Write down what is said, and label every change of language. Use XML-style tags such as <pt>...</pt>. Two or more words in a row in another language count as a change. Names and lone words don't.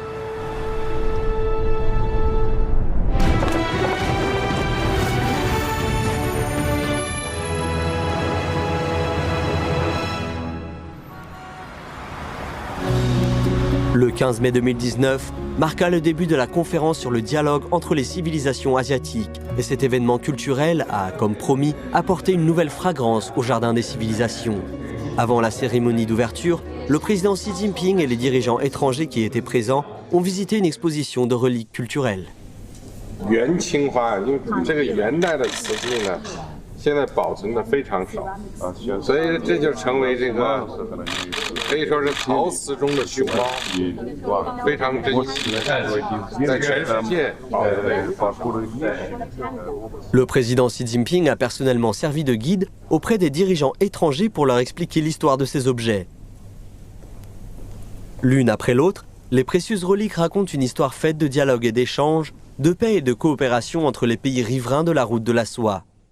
<fr>Le 15 mai 2019 marqua le début de la conférence sur le dialogue entre les civilisations asiatiques et cet événement culturel a, comme promis, apporté une nouvelle fragrance au Jardin des civilisations. Avant la cérémonie d'ouverture, le président Xi Jinping et les dirigeants étrangers qui étaient présents ont visité une exposition de reliques culturelles.</fr> <zh>元青花，因为这个元代的瓷器呢，现在保存的非常少啊，所以这就成为这个可以说是陶瓷中的熊猫，非常珍惜，在全世界保存。</zh> <fr>Le président Xi Jinping a personnellement servi de guide auprès des dirigeants étrangers pour leur expliquer l'histoire de ces objets. L'une après l'autre, les précieuses reliques racontent une histoire faite de dialogue et d'échange, de paix et de coopération entre les pays riverains de la route de la soie.</fr>